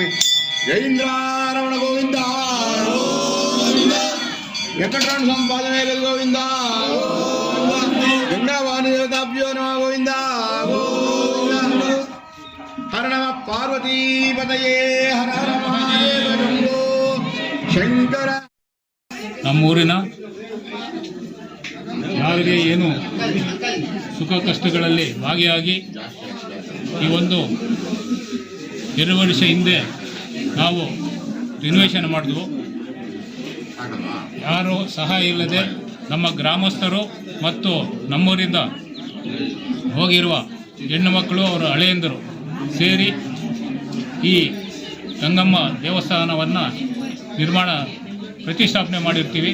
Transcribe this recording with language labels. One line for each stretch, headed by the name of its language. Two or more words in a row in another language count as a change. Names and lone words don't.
Sanskrit: जयेन्द्ररमण गोविंद वेंकटरमण संपादने गोविंद गंगावाणी देवताभ्यो नमः गोविंद हर नमः पार्वती पतये हर हर महादेव शंभो शंकर.
Kannada: ನಮ್ಮೂರಿನ ಯಾರಿಗೆ ಏನು ಸುಖ ಕಷ್ಟಗಳಲ್ಲಿ ಭಾಗಿಯಾಗಿ ಈ ಒಂದು 2 ವರ್ಷ ಹಿಂದೆ ನಾವು ರಿನೋವೇಷನ್ ಮಾಡಿದ್ವು. ಯಾರೂ ಸಹಾಯ ಇಲ್ಲದೆ ನಮ್ಮ ಗ್ರಾಮಸ್ಥರು ಮತ್ತು ನಮ್ಮೂರಿಂದ ಹೋಗಿರುವ ಹೆಣ್ಣು ಮಕ್ಕಳು ಅವರ ಹಳೆಯಂದರು ಸೇರಿ ಈ ಗಂಗಮ್ಮ ದೇವಸ್ಥಾನವನ್ನು ನಿರ್ಮಾಣ ಪ್ರತಿಷ್ಠಾಪನೆ ಮಾಡಿರ್ತೀವಿ.